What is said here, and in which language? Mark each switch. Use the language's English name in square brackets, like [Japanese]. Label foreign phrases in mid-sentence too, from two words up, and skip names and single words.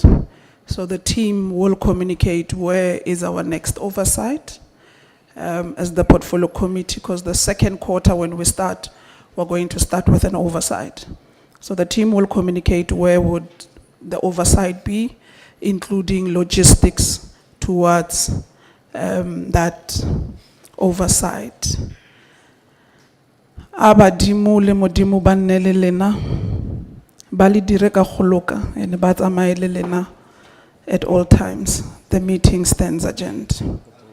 [English] So the team will communicate where is our next oversight as the portfolio committee, because the second quarter when we start, we're going to start with an oversight. So the team will communicate where would the oversight be, including logistics towards that oversight. [Northern Sotho] Abadimu le modimo ba nnele lena, ba le dire ka goloka, ene ba tsamaye le lena [English] at all times. The meeting stands adjourned.